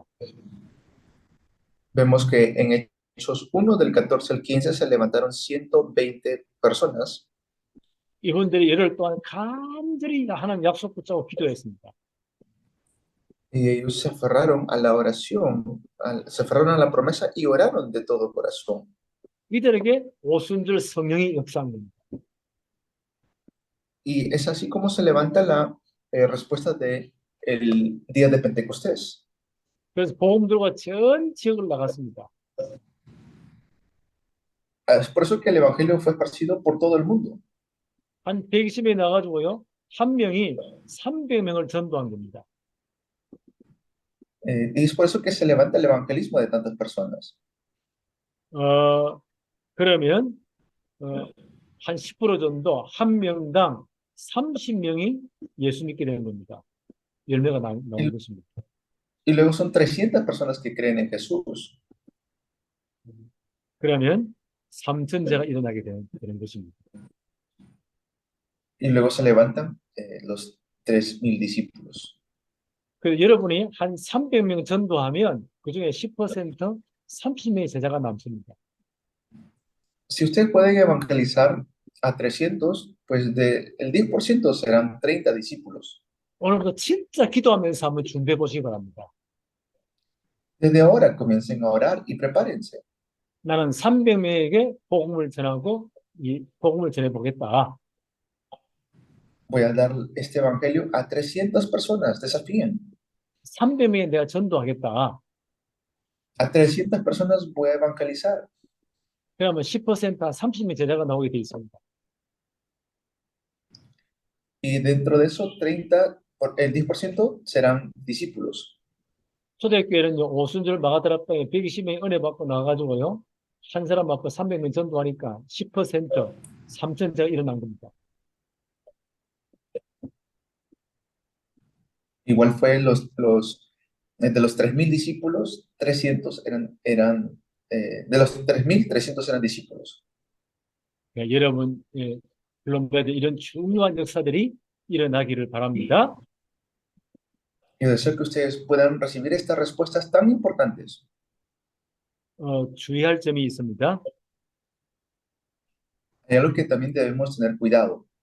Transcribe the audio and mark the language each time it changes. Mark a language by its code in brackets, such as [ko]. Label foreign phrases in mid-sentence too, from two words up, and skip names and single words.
[es] Vemos que en Hechos 1 del 14 al 15 se levantaron 120 personas. [ko] 이분들이 열흘 동안 간절히 하나님 약속 붙잡고 기도했습니다. [es] Y ellos se aferraron a la oración, se aferraron a la promesa y oraron de todo corazón. [ko] 이들에게 오순절 성령이 역사한 겁니다. [es] Y es así como se levanta la respuesta del día de Pentecostés. [ko] 그래서 복음들과 전 지역을 나갔습니다. [es] Es por eso que el evangelio fue esparcido por todo el mundo. [ko] 한 120명이 나가지고요. 한 명이 300명을 전도한 겁니다. [es] Y es por eso que se levanta el evangelismo de tantas personas. [ko] 그러면 한 10% 정도 한 명당 30명이 예수 믿게 되는 겁니다. 열매가 나온 것입니다. [es] Y luego son 300 personas que creen en Jesús. [ko] 그러면 3천제가 일어나게 되는 것입니다. [es] Y luego se levantan los 3,000 discípulos. [ko] 그래서 여러분이 한 300명 전도하면 그중에 10% 30명의 제자가 남습니다. [es] Si usted puede evangelizar a 300, pues el 10% serán 30 discípulos. [ko] 오늘부터 진짜 기도하면서 한번 준비해 보시기 바랍니다. [es] Desde ahora comiencen a orar y prepárense. [ko] 나는 300명에게 복음을 전하고 이 복음을 전해 보겠다. [es] Voy a dar este evangelio a 300 personas, desafíen. [ko] 300명에 내가 전도하겠다. [es] A 300 personas voy a evangelizar. [ko] 그러면 10% 30명 제자가 나오게 돼 있습니다. [es] Y dentro de eso, el 10% serán discípulos. [ko] 초대교회는 오순절 마가다락방에 120명이 은혜 받고 나가지고요. 한 사람 받고 300명 전도하니까 10% 3천제가 일어난 겁니다. [es] Igual fue de los 3,000 discípulos, 300 eran de los 3.300 eran discípulos. [ko] 여러분, 콜롬비아도 이런 중요한 역사들이 일어나기를 바랍니다. [es] Y deseo que ustedes puedan recibir estas respuestas tan importantes. [ko] 주의할 점이 있습니다. [es] Hay algo que también debemos tener cuidado.